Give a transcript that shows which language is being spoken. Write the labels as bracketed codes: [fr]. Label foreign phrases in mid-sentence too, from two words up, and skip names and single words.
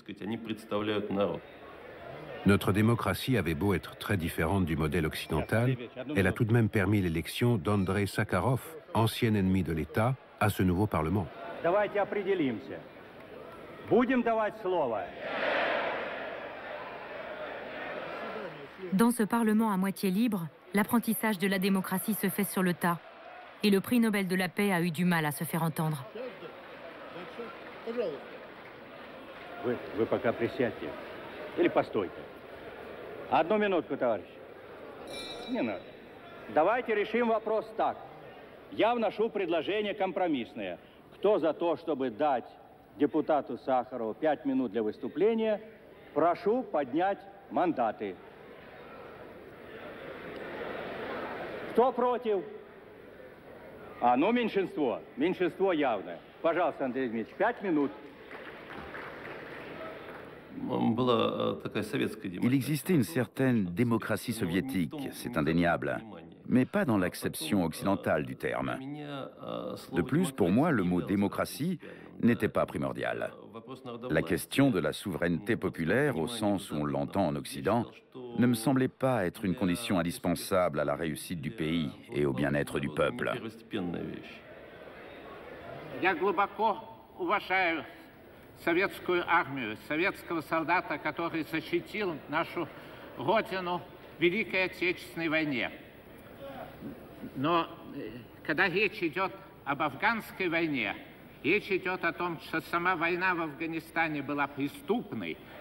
[fr] Notre démocratie avait beau être très différente du modèle occidental, elle a tout de même permis l'élection d'Andrei Sakharov, ancien ennemi de l'État, à ce nouveau Parlement. Dans ce Parlement à moitié libre, l'apprentissage de la démocratie se fait sur le tas. Et le prix Nobel de la paix a eu du mal à se faire entendre. [ru] Вы пока присядьте. Или постойте. Одну минутку, товарищ. Не надо. Давайте решим вопрос так. Я вношу предложение компромиссное. Кто за то, чтобы дать депутату Сахарову 5 минут для выступления, прошу поднять мандаты. Кто против? Ну, меньшинство. Меньшинство явное. Пожалуйста, Андрей Дмитриевич, 5 минут. [fr] Il existait une certaine démocratie soviétique, c'est indéniable, mais pas dans l'acception occidentale du terme. De plus, pour moi, le mot démocratie n'était pas primordial. La question de la souveraineté populaire, au sens où on l'entend en Occident, ne me semblait pas être une condition indispensable à la réussite du pays et au bien-être du peuple. [ru] Советскую армию, советского солдата, который защитил нашу Родину в Великой Отечественной войне. Но когда речь идет об афганской войне, Речь идет о том, что сама война в Афганистане была преступной.